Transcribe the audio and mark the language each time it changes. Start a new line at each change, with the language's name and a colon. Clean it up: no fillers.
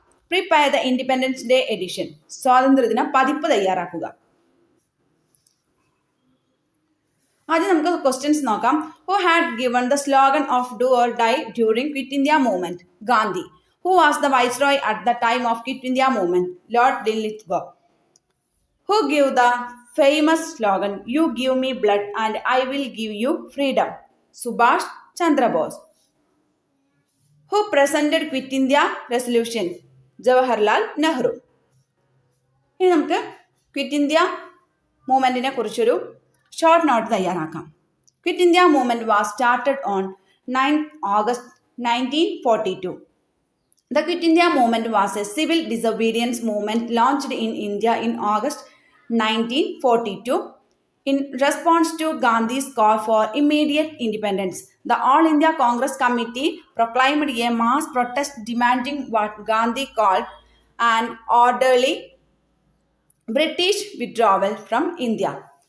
English: Prepare the Independence Day edition.
Malayalam: സ്വാതന്ത്ര്യദിന പതിപ്പ് തയ്യാറാക്കുക. ആദ്യം നമുക്ക് ക്വസ്റ്റ്യൻസ് നോക്കാം.
English: Who had given the slogan of do or die during Quit India Movement? Gandhi. Who was the viceroy at the time of Quit India Movement? Lord Linlithgow. Who gave the famous slogan, "You give me blood and I will give you freedom"? Subhash Chandra Bose. Who presented Quit India resolution? Jawaharlal Nehru.
Malayalam: ഇനി നമുക്ക് quit India മൂവ്മെന്റിനെ കുറിച്ചൊരു short note തയ്യാറാക്കാം.
English: Quit India movement was started on 9th August 1942. The Quit India movement was a civil disobedience movement launched in India in August 1942 in response to Gandhi's call for immediate independence. The All India Congress Committee proclaimed a mass protest demanding what Gandhi called an orderly British withdrawal from India.